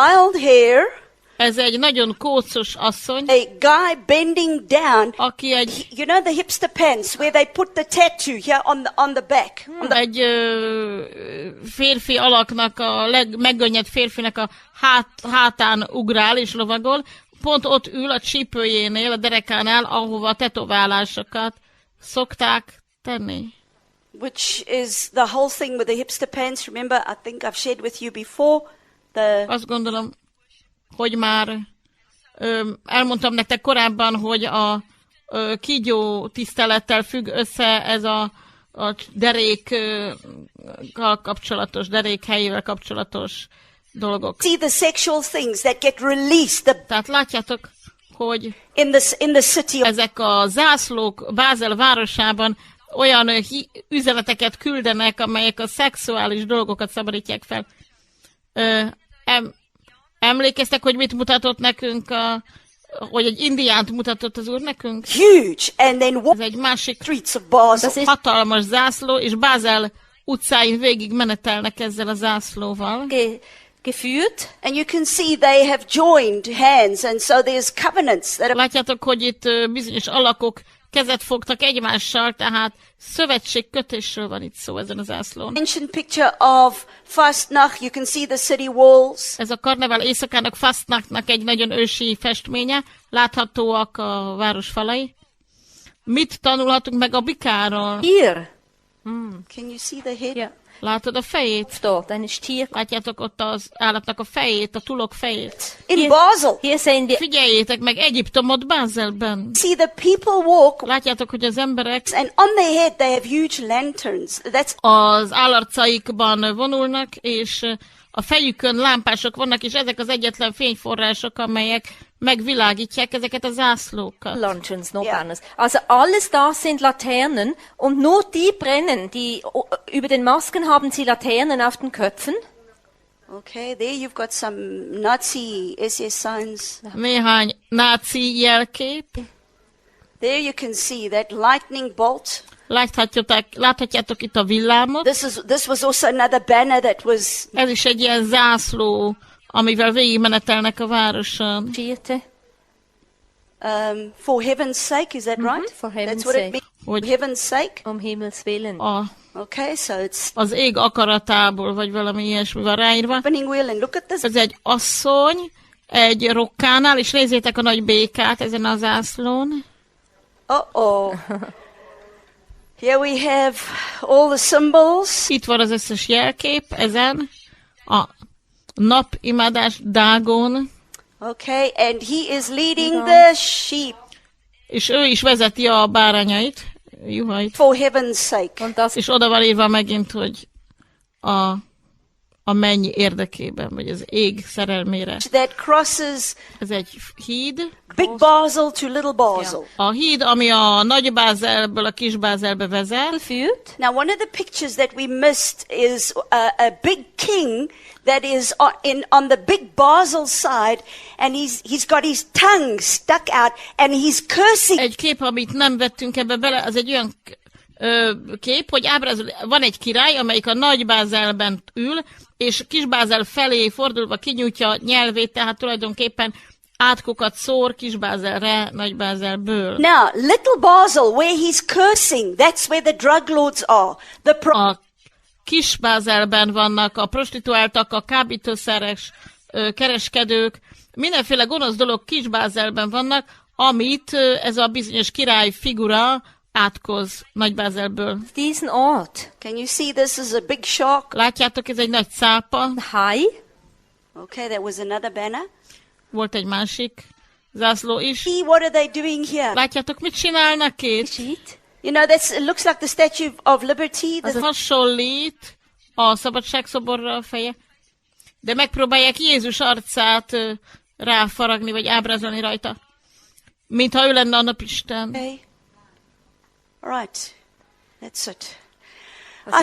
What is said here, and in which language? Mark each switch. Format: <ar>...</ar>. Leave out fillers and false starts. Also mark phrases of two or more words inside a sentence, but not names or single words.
<en>wild hair,</en> <hu>ez egy nagyon kócos asszony,</hu> <en>a guy bending down.</en> <hu>aki egy</hu> <en>You know the hipster pants where they put the tattoo here on the back.</en> <hu>egy férfi alaknak, a megkönnyed férfinek a hátán ugrál és lovagol, pont ott ül a csípőjénél, a derekánál, ahova a tetoválásokat szokták tenni.</hu> <en>Which is the whole thing with the hipster pants. Remember, I think I've shared with you before.</en> <hu>Azt gondolom, hogy már elmondtam nektek korábban, hogy a kígyó tisztelettel függ össze ez a derékkal kapcsolatos, derék helyével kapcsolatos dolgok.</hu> <en>See the sexual things that get released</en> <hu>Tehát látjátok, hogy</hu> <en>in the city.</en> <hu>ezek a zászlók Bázel városában olyan üzeneteket küldenek, amelyek a szexuális dolgokat szabadítják fel. Emlékeztek, hogy mit mutatott nekünk, hogy egy indiánt mutatott az úr nekünk?</hu> <en>Huge. And then</en> <hu>Ez</hu> <en>walk</en> <hu>egy másik</hu> <en>streets of Basel.</en> <hu>hatalmas zászló, és Bázel utcáin végig menetelnek ezzel a zászlóval.</hu> <de>Geführt.</de> <en>And you can see they have joined hands, and so there's covenants that are</en> <hu>Látjátok, hogy itt bizonyos alakok kezet fogtak egymással, tehát szövetségkötésről van itt szó ezen a zászlón.</hu> <en>mentioned picture of Fastnacht. You can see the city walls.</en> <hu>Ez a karneval éjszakának, Fastnachtnak egy nagyon ősi festménye, láthatóak a város falai. Mit tanulhatunk meg a bikáról?</hu> <de>Hier.</de> <en>Can you see the head?</en> <de>Ja.</de> <hu>Látod a fejét?</hu> <de>Dort, ein Stier.</de> <hu>Látjátok ott az állatnak a fejét, a tulok fejét?</hu> <en>In Basel,</en> <de>Hier sehen wir</de> <hu>Figyeljétek meg Egyiptomot Bázelben.</hu> <en>see the people walk,</en> <hu>Látjátok, hogy az emberek</hu> <en>and on their head they have huge lanterns. That's</en> <hu>az állarcaikban vonulnak, és a fejükön lámpások vannak, és ezek az egyetlen fényforrások, amelyek megvilágítják ezeket a zászlókat.</hu> <en>Lanterns,</en> <de>noch Ja. anders. Also alles da sind Laternen und nur die brennen. Die über den Masken haben sie Laternen auf den Köpfen.</de> <en>okay. There you've got some Nazi SS signs.</en> <hu>Néhány náci jelkép.</hu> <en>There you can see that lightning bolt.</en> <hu>Láthatjátok itt a villámot.</hu> <en>This was also another banner that was</en> <hu>Ez is egy ilyen zászló, amivel végigmenetelnek a városon.</hu> <de>Vierte.</de> <en>for heaven's sake. Is that right? for heaven's That's what it sake. means.</en> <hu>Hogy</hu> <en>Heaven's sake.</en> <de>Um Himmels Willen.</de> <en>Okay, so it's</en> <hu>Az ég akaratából, vagy valami ilyesmi van ráírva.</hu> <en>spinning wheel, and look at this.</en> <hu>Ez egy asszony, egy rokkánál, és nézzétek a nagy békát ezen a zászlón. Uh-oh.</hu> <en>Here we have all the symbols.</en> <hu>Itt van az összes jelkép ezen. A napimádás Dágon,</hu> <en>Okay, and he is leading the sheep</en> <hu>és ő is vezeti a bárányait, juhait.</hu> <en>for heaven's sake.</en> <de>Und das</de> <hu>És oda van írva megint, hogy a menny érdekében, vagy az ég szerelmére.</hu> <en>That crosses</en> <hu>Ez egy híd.</hu> <en>Big Basel to Little Basel.</en> <hu>A híd, ami a Nagy Bázelből a Kis Bázelbe vezet.</hu> <de>führt.</de> <en>Now, one of the pictures that we missed is a big king that is on the big Basel side, and he's got his tongue stuck out, and he's cursing.</en> <hu>Egy kép, amit nem vettünk ebbe bele, az egy olyan kép, hogy ábrázol, van egy király, amelyik a Nagy Bázelben ül, és Kis Bázel felé fordulva kinyújtja nyelvét, tehát tulajdonképpen átkokat szór Kis Bázelre Nagy Bázelből.</hu> <en>Now, Little Basel, where he's cursing, that's where the drug lords are.</en> <hu>A Kis Bázelben vannak a prostituáltak, a kábítószeres kereskedők, mindenféle gonosz dolog Kis Bázelben vannak, amit ez a bizonyos király figura átkoz Nagy Bázelből.</hu> <de>Diesen Ort.</de> <en>Can you see this is a big shark?</en> <hu>Látjátok, ez egy nagy cápa.</hu> <de>Hai.</de> <en>Okay, that was another banner.</en> <hu>Volt egy másik zászló is.</hu> <en>See, what are they doing here?</en> <hu>Látjátok, mit csinálnak itt?</hu> <de>Geschieht.</de> <en>You know, it looks like the Statue of Liberty.</en> <hu>Ez hasonlít a szabadságszoborra a feje, de megpróbálják Jézus arcát ráfaragni, vagy ábrázolni rajta, mintha ő lenne a napisten.</hu> <en>Okay. All right. That's it.</en> <de>Was</de>